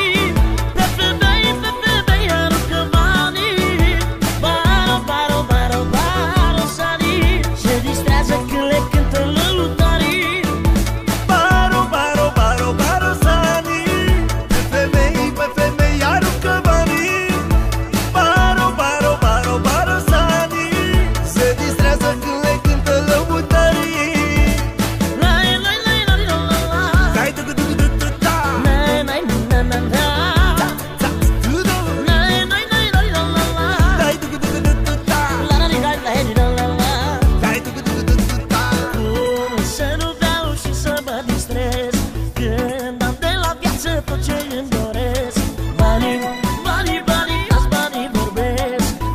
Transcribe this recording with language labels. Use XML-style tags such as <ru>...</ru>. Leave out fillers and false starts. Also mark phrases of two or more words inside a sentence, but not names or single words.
<rom>Pepe bem, era o Cavani. Baro, baro, baro, baro, sani.</rom> <ro>Se distrează când le cântă lăutarii.</ro> <rom>Baro, baro, baro, baro, sani.</rom> <ro>Pe femei aruncă banii.</ro> <rom>Baro, baro, baro, baro, sani.</rom> <ro>Se distrează când le cântă lăutarii. Lai, lai, lai, lai, la, la, la. Dai tu-cu-tu-cu-tu-tu-ta. Nai, nai, na, na, na. Tu-du. Nai, nai, nai, nai, la, la, la. Dai tu-cu-tu-cu-tu-tu-ta. La, la, la, la, la, la, la. Dai tu-cu-tu-cu-tu-tu-ta. Cum să nu beau și să mă distrez când am de la viață tot ce îmi doresc. Banii, banii, banii, azi banii vorbesc.</ro>